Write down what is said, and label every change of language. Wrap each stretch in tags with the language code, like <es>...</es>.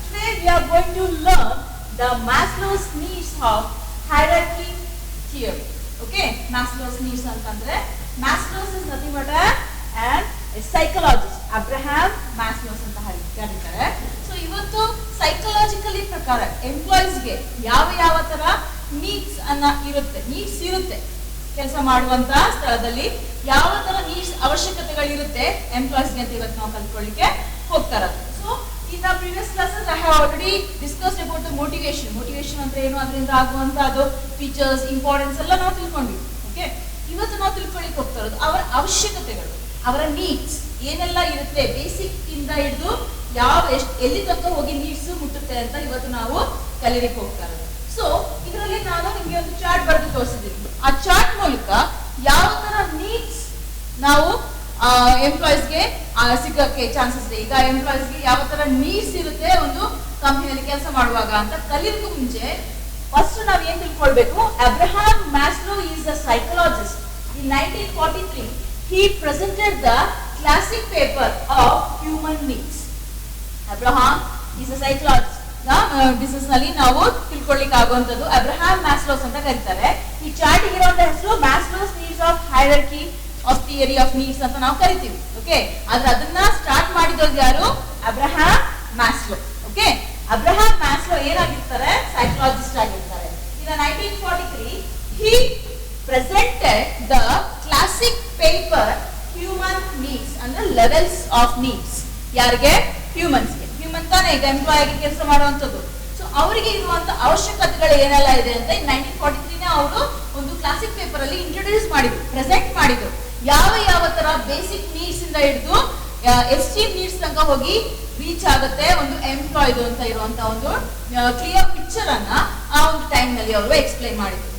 <en>Today we are going to learn the Maslow's needs of hierarchy theory. Okay, Maslow's needs</en> <kn>ಅಂತಂದ್ರೆ</kn> <en>Maslow's is nothing but a psychologist.</en> <kn>Abraham Maslow's ಅಂತ ಕರೀತಾರೆ.</kn> <en>So</en> <kn>ಇವತ್ತು psychologically ಪ್ರಕಾರ ಎಂಪ್ಲಾಯೀಸ್ಗೆ ಯಾವ ತರ needs ಇರುತ್ತೆ ಕೆಲಸ ಮಾಡುವಂತ ಸ್ಥಳದಲ್ಲಿ ಯಾವ ತರ ನೀಡ್ಸ್ ಅವಶ್ಯಕತೆಗಳಿರುತ್ತೆ ಎಂಪ್ಲಾಯೀಸ್ಗೆ ಅಂತ ಇವತ್ತು ನಾವು ಕಲ್ತ್ಕೊಳ್ಳಿಕ್ಕೆ ಹೋಗ್ತಾ ಇರೋದು.</kn> <en>so in the previous classes I have already discussed about the motivation</en> <kn>ಅಂದ್ರೆ ಏನು, ಅದರಿಂದ ಆಗುವಂತ ಅದು ಫೀಚರ್ಸ್ ಇಂಪಾರ್ಟೆನ್ಸ್ ಎಲ್ಲ ನಾವು ತಿಳ್ಕೊಂಡ್ವಿ. ಓಕೆ, ಇವತ್ತು ನಾವು ತಿಳ್ಕೊಳ್ಳಿಕ್ಕೆ ಹೋಗ್ತಾ ಇರೋದು ಅವರ ಅವಶ್ಯಕತೆಗಳು, ಅವರ ನೀಡ್ಸ್ ಏನೆಲ್ಲ ಇರುತ್ತೆ, ಬೇಸಿಕ್ ಇಂದ ಹಿಡಿದು ಎಲ್ಲಿ ತನಕ ಹೋಗಿ ನೀಡ್ಸ್ ಮುಟ್ಟುತ್ತೆ ಅಂತ ಇವತ್ತು ನಾವು ಕಲಿಯಲಿಕ್ಕೆ ಹೋಗ್ತಾ ಇರೋದು. ಸೊ ಇದರಲ್ಲಿ ನಾನು ನಿಮಗೆ ಒಂದು ಚಾರ್ಟ್ ಬರೆದು ತೋರಿಸಿದ್ದೀನಿ. ಆ ಚಾರ್ಟ್ ಮೂಲಕ ಯಾವ ತರ ನೀಡ್ಸ್ ನಾವು ಎಂಪ್ಲಾಯೀಸ್ಗೆ ಸಿಗಕ್ಕೆ ಚಾನ್ಸಸ್ ಇದೆ. ಈಗ ಎಂಪ್ಲಾಯೀಸ್ಗೆ ಯಾವ ತರ ನೀಡ್ಸ್ ಇರುತ್ತೆ ಒಂದು ಕಂಪನಿಯಲ್ಲಿ ಕೆಲಸ ಮಾಡುವಾಗ ಅಂತ ಕಲಿಯೋದಕ್ಕೂ ಮುಂಚೆ ಫಸ್ಟ್ ನಾವ್ ಏನ್ ತಿಳ್ಕೊಳ್ಬೇಕು,</kn> <en>Abraham Maslow is a psychologist. In 1943 he presented the classic paper of human needs. Abraham is a psychologist.</en> <kn>Business ನಲ್ಲಿ ನಾವು ತಿಳ್ಕೊಳ್ಳಿಕ್ಕೆ ಆಗುವಂತದ್ದು ಅಬ್ರಹಾಂ ಮ್ಯಾಸ್ಲೋಸ್ ಅಂತ ಕರೀತಾರೆ. ಈ ಚಾರ್ಟ್ ಇರುವಂತ ಹೆಸರು ಮ್ಯಾಸ್ಲೋಸ್ needs of hierarchy of theory of needs ಅಂತ ನಾವು ಕರಿತೀವಿ. ಓಕೆ, ಆದ್ರೆ ಅದನ್ನ ಸ್ಟಾರ್ಟ್ ಮಾಡಿದವರು ಯಾರು? Abraham Maslow. Okay, Abraham Maslow ಏನಾಗಿರ್ತಾರೆ? Psychologist ಆಗಿರ್ತಾರೆ.</kn> <en>in 1943 he presented the classic paper human needs</en> <kn>ಅಂದ್ರೆ</kn> <en>Levels of needs.</en> <kn>ಯಾರಿಗೆ? ಹ್ಯೂಮನ್ಸ್ಗೆ. ಹ್ಯೂಮನ್ ತಾನೇ ಈಗ ಎಂಪ್ಲಾಯ್ ಆಗಿ ಕೆಲಸ ಮಾಡುವಂತದ್ದು. ಸೊ ಅವರಿಗೆ ಇರುವಂತ ಅವಶ್ಯಕತೆಗಳು ಏನೆಲ್ಲ ಇದೆ ಅಂತ 1943 ಅವರು ಒಂದು ಕ್ಲಾಸಿಕ್ ಪೇಪರ್ ಅಲ್ಲಿ ಇಂಟ್ರೊಡ್ಯೂಸ್ ಮಾಡಿದ್ರು, ಪ್ರೆಸೆಂಟ್ ಮಾಡಿದ್ರು. ಯಾವ ತರ ಬೇಸಿಕ್ ನೀಡ್ಸ್ ಇಂದ ಹಿಡಿದು ಎಕ್ಸ್ಟ್ರೀಮ್ ನೀಡ್ಸ್ ತನಕ ಹೋಗಿ ರೀಚ್ ಆಗುತ್ತೆ ಒಂದು ಎಂಪ್ಲಾಯ್ದು ಅಂತ ಇರುವಂತ ಒಂದು ಕ್ಲಿಯರ್ ಪಿಕ್ಚರ್ ಅನ್ನ ಆ ಒಂದು ಟೈಮ್ ನಲ್ಲಿ ಅವರು ಎಕ್ಸ್ಪ್ಲೈನ್ ಮಾಡಿದ್ರು.</kn>